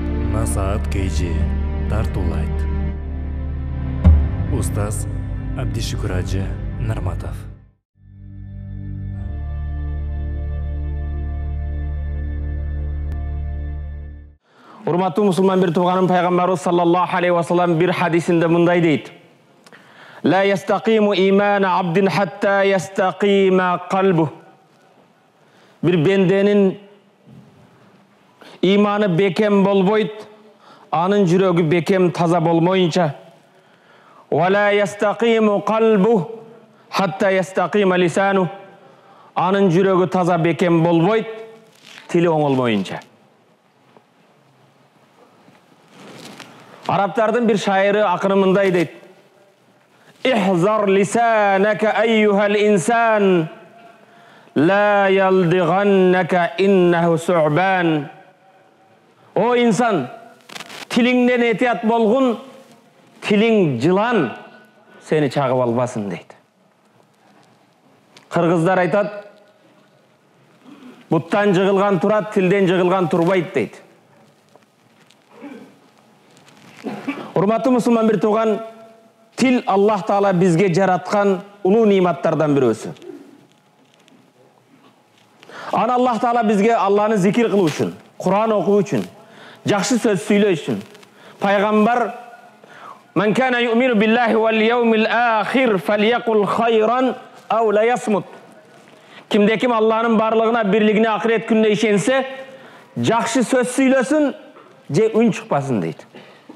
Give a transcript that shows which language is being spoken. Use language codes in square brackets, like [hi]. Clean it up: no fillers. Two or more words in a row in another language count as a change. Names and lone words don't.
[ky] Насаат KG тартуулайт. Устаз Абдишукур Ажы Нарматов. Урматтуу мусулман бир тууганым пайгамбарыбыз [ar] صلى الله عليه وسلم [ky] бир хадисинде мындай дейт: [ar] "لا يستقيم إيمان عبد حتى يستقيم قلبه." [ky] Бир бенденин иманы бекем болбойт, анын жүрөгү бекем таза болмоюнча. [ar] "ولا يستقيم قلبه حتى يستقيم لسانه." [ky] Анын жүрөгү таза бекем болбойт, тили оңолмоюнча. Арабтардын бир шайыры акыры мындай дейт: [ar] "احذر لسانك أيها الإنسان لا يلدغنك إنه ثعبان." [ky] О инсан, тилиңден этият болгун, тилиң жылан сени чагып албасын дейт. Кыргыздар айтат: "Буттан жыгылган турат, тилден жыгылган турбайт" дейт. Урматтуу мусулман бир тууган, тил Аллах Таала бизге жараткан улуу ниматтардан бирөөсү. Аны Аллах Таала бизге Алланы зикир кылуу үчүн, Кур'ан окуу үчүн, жакшы сөз сүйлөө үчүн. Пайгамбар: [ar] "من كان يؤمن بالله واليوم الآخر فليقل خيرا أو ليصمت." [ky] Кимде ким Алланын барлыгына, бирлигине, акырет күнүнө ишенсе, жакшы сөз сүйлөсүн же үн чыкпасын дейт.